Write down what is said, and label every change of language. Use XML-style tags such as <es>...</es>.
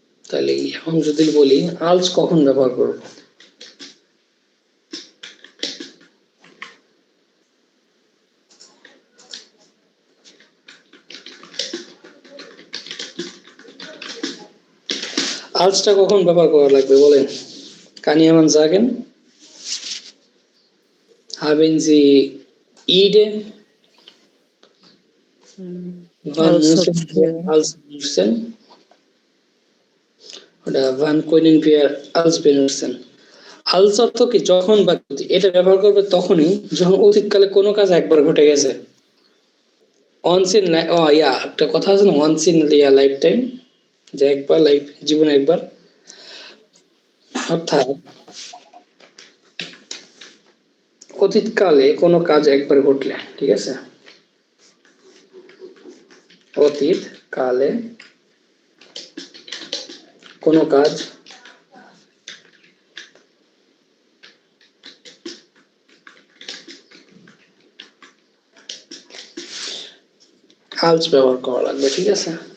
<bn>তাহলে এখন যদি বলি আলস কখন ব্যবহার করব, আলসটা কখন ব্যবহার করা লাগবে বলেন?</bn> <de>কানিয়ামান জাগেন, haben Sie Idee? Wann müssen wir als benutzen? Oder wann können wir als benutzen?</de> <bn>als অর্থ কি যখন বা যদি। এটা ব্যবহার করবে তখনই যখন অতীতকালে কোনো কাজ একবার ঘটে গেছে। once in একটা কথা আছে না, once in লাইফ টাইম, যে একবার লাইফ, জীবনে একবার। অর্থাৎ অতীতকালে কোনো কাজ একবার ঘটলে, ঠিক আছে, অতীতকালে কোনো কাজ als ব্যবহার করা লাগবে, ঠিক আছে।</bn>